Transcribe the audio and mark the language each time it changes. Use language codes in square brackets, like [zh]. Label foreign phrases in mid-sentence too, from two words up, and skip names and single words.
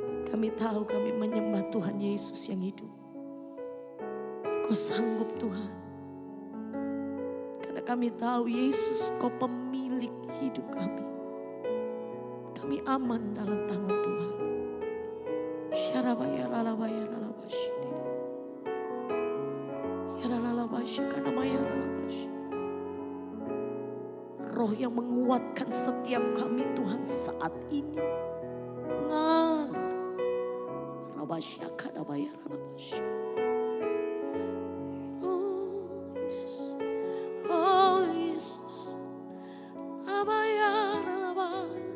[id] Kami tahu kami menyembah Tuhan Yesus yang hidup. Kau sanggup Tuhan. Karena kami tahu Yesus Kau pemilik hidup kami. Kami aman dalam tangan Tuhan. Syarabaya lalabaya lalabashi. Ya lalabasya kanamaya lalabashi. Roh yang menguatkan setiap kami Tuhan saat ini. Ngalir. Rabasya kanamaya lalabashi. Oh Yesus. Oh Yesus. Abaya lalabas.